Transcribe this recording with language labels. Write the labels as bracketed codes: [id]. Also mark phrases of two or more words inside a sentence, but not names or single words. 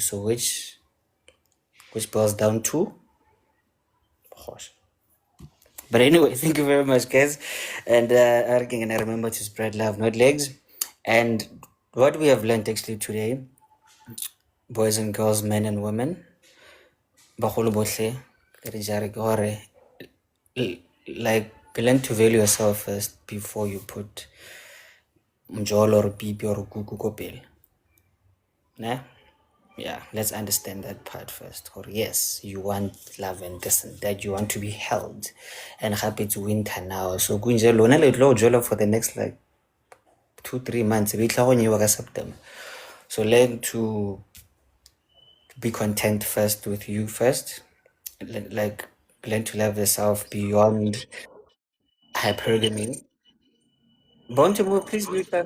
[en] So which boils down to horse. But anyway, thank you very much, guys. And I remember to spread love, not legs. And what we have learned actually today, boys and girls, men and women, [tn] bagolo bohle, [en] like learn to value yourself first before you put mjolo or pipi or kuku kopel. Nah? Yeah, let's understand that part first. Or yes, you want love and this and that, you want to be held. And happy to winter now. So [tn] kunje lona le tlo jola [en] for the next like 2-3 months. September. So learn to be content first with you first. Like learn to love yourself beyond hypergamy. Born to move, please mute that.